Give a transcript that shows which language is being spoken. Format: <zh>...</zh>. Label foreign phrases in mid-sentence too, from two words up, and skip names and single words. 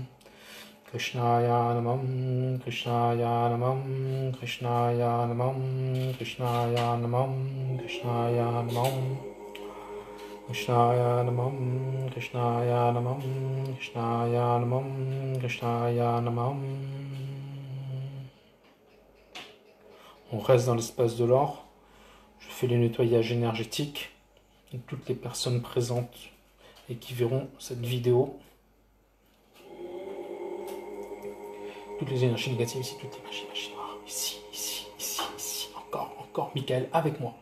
<sa>Krishnaya Namam, Krishnaya Namam, Krishnaya Namam, Krishnaya Namam, Krishnaya Namam, Krishnaya Namam, Krishnaya Namam, Krishnaya Namam, Krishnaya Namam.</sa> <fr>On reste dans l'espace de l'or. Je fais le nettoyage énergétique de toutes les personnes présentes et qui verront cette vidéo. Toutes les énergies négatives ici, toutes les énergies noires, ici, ici, ici, ici, encore, encore, Michael, avec moi.</fr>